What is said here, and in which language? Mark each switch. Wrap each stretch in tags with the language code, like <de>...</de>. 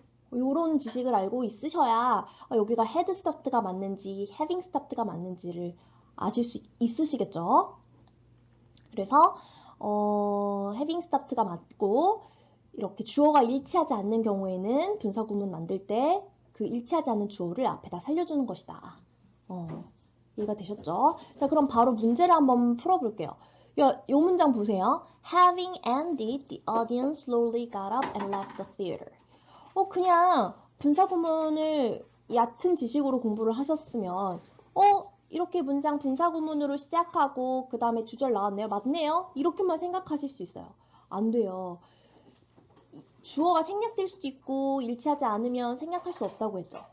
<ko>이런 지식을 알고 있으셔야 여기가 had stopped가 맞는지 having stopped가 맞는지를 아실 수 있으시겠죠? 그래서 having stopped가 맞고 이렇게 주어가 일치하지 않는 경우에는 분사구문 만들 때 그 일치하지 않는 주어를 앞에다 살려주는 것이다. 이해가 되셨죠? 자, 그럼 바로 문제를 한번 풀어볼게요. 요 문장 보세요.</ko> <en>Having ended, the audience slowly got up and left the theater.</en> <ko>그냥 분사구문을 얕은 지식으로 공부를 하셨으면 이렇게 문장 분사구문으로 시작하고 그 다음에 주절 나왔네요. 맞네요. 이렇게만 생각하실 수 있어요. 안 돼요. 주어가 생략될 수도 있고 일치하지 않으면 생략할 수 없다고 했죠.</ko>